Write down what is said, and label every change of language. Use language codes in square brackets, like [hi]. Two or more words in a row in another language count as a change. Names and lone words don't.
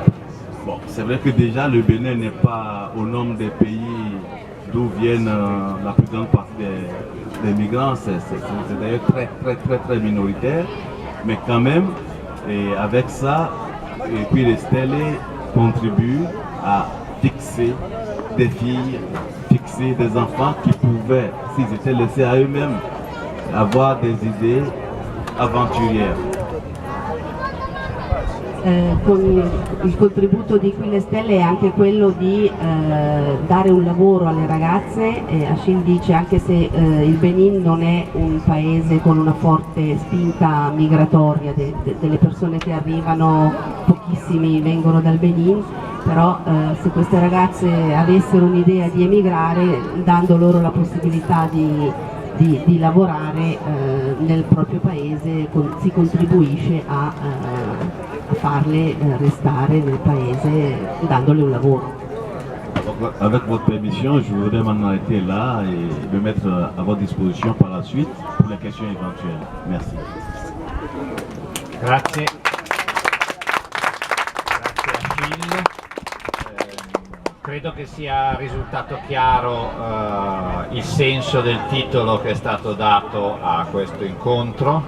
[fr] Bon, c'est vrai que déjà le Bénin n'est pas au nombre des pays d'où viennent la plus grande partie des migrants, c'est d'ailleurs très minoritaire, mais quand même, et avec ça, Quille Stelle contribue à fixer des filles, fixer des enfants qui pouvaient, s'ils étaient laissés à eux-mêmes, avoir des idées avventuriere. [it] Con il contributo di Quille Stelle è anche quello di dare un lavoro alle ragazze. Achille dice, anche se il Benin non è un paese con una forte spinta migratoria, delle persone che arrivano, pochissimi vengono dal Benin, però se queste ragazze avessero un'idea di emigrare, dando loro la possibilità di lavorare nel proprio paese, si contribuisce a farle restare nel paese dandole un lavoro. [fr] Avec votre permission, je voudrais maintenant arrêter là et me mettre à votre disposition par la suite pour les questions éventuelles. Merci. [it] Grazie. Grazie Achille. Credo che sia risultato chiaro il senso del titolo che è stato dato a questo incontro.